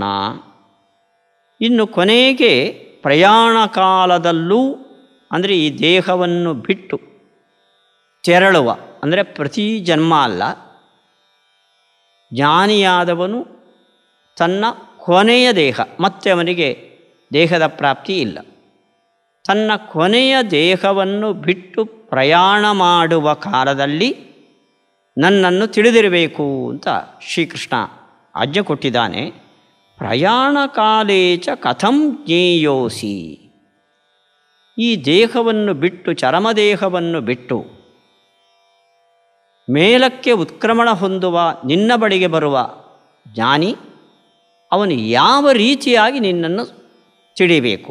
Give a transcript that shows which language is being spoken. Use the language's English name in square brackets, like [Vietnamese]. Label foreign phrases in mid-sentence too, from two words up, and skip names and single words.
[Kannada] ಇನ್ನು ಕೊನೆಗೆ ಪ್ರಯಾಣ ಕಾಲದಲ್ಲೂ ಅಂದರೆ ಈ ದೇಹವನ್ನು ಬಿಟ್ಟು ತೆರಳುವ, ಅಂದರೆ ಪ್ರತಿ ಜನ್ಮ ಅಲ್ಲ, ಜ್ಞಾನಿಯಾದವನು ತನ್ನ ಕೊನೆಯ ದೇಹ, ಮತ್ತೆ ಅವನಿಗೆ ದೇಹದ ಪ್ರಾಪ್ತಿ ಇಲ್ಲ, ತನ್ನ ಕೊನೆಯ ದೇಹವನ್ನು ಬಿಟ್ಟು ಪ್ರಯಾಣ ಮಾಡುವ ಕಾಲದಲ್ಲಿ ನನ್ನನ್ನು ತಿಳಿದಿರಬೇಕು ಅಂತ ಶ್ರೀಕೃಷ್ಣ ಆಜ್ಞೆ ಕೊಟ್ಟಿದ್ದಾನೆ. [Sanskrit] ಪ್ರಯಾಣ ಕಾಲೇ ಚ ಕಥಂ ಜ್ಞೇಯೋಸಿ, [Kannada] ಈ ದೇಹವನ್ನು ಬಿಟ್ಟು, ಚರಮದೇಹವನ್ನು ಬಿಟ್ಟು ಮೇಲಕ್ಕೆ ಉತ್ಕ್ರಮಣ ಹೊಂದುವ ನಿನ್ನ ಬಳಿಗೆ ಬರುವ ಜ್ಞಾನಿ ಅವನು ಯಾವ ರೀತಿಯಾಗಿ ನಿನ್ನನ್ನು ತಿಳಿಬೇಕು?